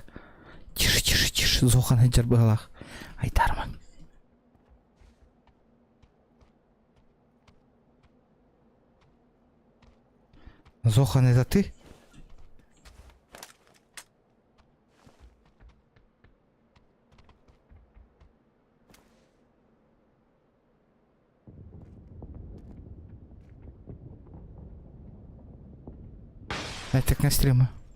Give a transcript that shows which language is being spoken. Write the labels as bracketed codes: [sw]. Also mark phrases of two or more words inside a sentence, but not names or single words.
[ru] Тише, тише, тише. [kk] Зохан Айдар Балах. Айдарман. Зохан, [ru] это ты? Я так на стримы.